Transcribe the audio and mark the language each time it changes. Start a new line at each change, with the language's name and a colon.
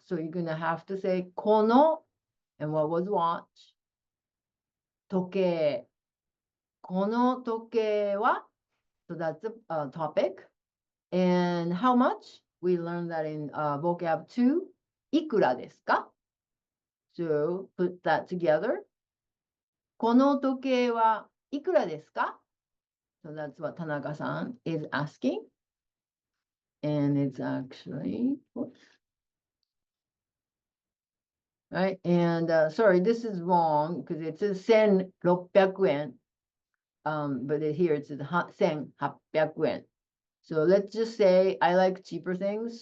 English: So you're going to have to say この, and what was watch?
Japanese: 時計.この時計は?
English: So that's a topic. And how much? We learned that in vocab 2.
Japanese: いくらですか?
English: So put that together.
Japanese: この時計はいくらですか?
English: So that's what Tanaka-san is asking. And it's actually, whoops. Right, and sorry, this is wrong because it says 1,600 yen. But here it says 1,800 yen. So let's just say I like cheaper things.